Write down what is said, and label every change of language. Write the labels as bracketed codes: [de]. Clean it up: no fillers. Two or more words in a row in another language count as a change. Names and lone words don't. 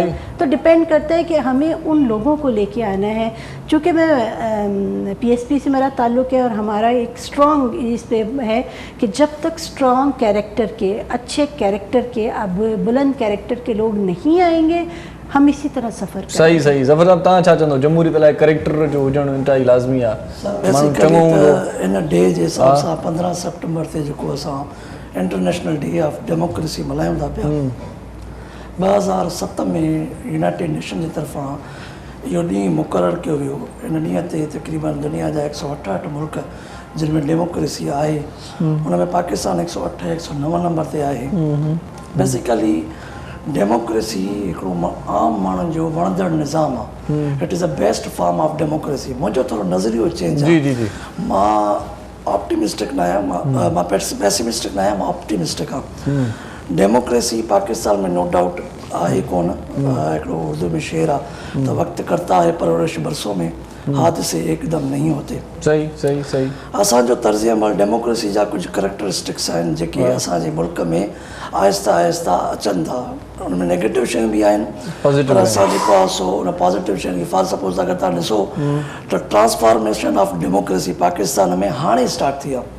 [ur] تو ڈیپینڈ کرتا ہے کہ ہمیں ان لوگوں کو لے کے آنا ہے. چونکہ میں PSP سے میرا تعلق ہے اور ہمارا ایک سٹرانگ اس پہ ہے کہ جب تک سٹرانگ کیریکٹر کے، اچھے کیریکٹر کے، اب بلند کیریکٹر کے لوگ نہیں آئیں گے، ہم اسی طرح سفر کریں گے. صحیح صحیح. [sd] ज़फ़र साहब तव्हां छा चवंदो, जमहूरियत लाइ कैरेक्टर जो हुजणु इंतहाई लाज़मी आहे? माण्हू चङो हूंदो इन डे जे हिसाब सां 15 सितंबर ते जेको असां [en] International Day of Democracy [sd] मल्हायूं था पिया, 2007 में यूनाइटेड नेशन जी तरफ़ां इहो ॾींहुं मुक़ररु कयो वियो। इन ॾींहं ते तक़रीबन दुनिया जा 168 मुल्क जिन में डेमोक्रेसी आहे, उन में पाकिस्तान 108 109 नंबर ते आहे। बेसिकली डेमोक्रेसी हिकिड़ो आम माण्हुनि जो वणंदड़ निज़ाम आहे। [en] It is the best form of democracy. [sd] मुंहिंजो थोरो नज़रियो चेंज आहे। जी जी जी। मां ऑप्टिमिस्टिक न आहियां, मां पेसिमिस्टिक न आहियां, मां ऑप्टिमिस्टिक आहियां। डेमोक्रेसी पाकिस्तान में [en] no doubt [sd] आहे कोन। हिकिड़ो उर्दू में शेर आहे त [ur] وقت کرتا ہے پرورش برسوں میں، حادثے ایک دم نہیں ہوتے. [sd] सही सही सही। असांजो तर्ज़ अमल डेमोक्रेसी जा कुझु करैक्टरिस्टिक्स आहिनि जेके असांजे मुल्क में आहिस्ता आहिस्ता अचनि था। उनमें नेगेटिव शयूं बि आहिनि, पर असांजे पास उन पॉज़िटिव शयुनि खे [en] for suppose [sd] अगरि तव्हां ॾिसो त [en] transformation of democracy [sd] पाकिस्तान में हाणे स्टार्ट थी आहे।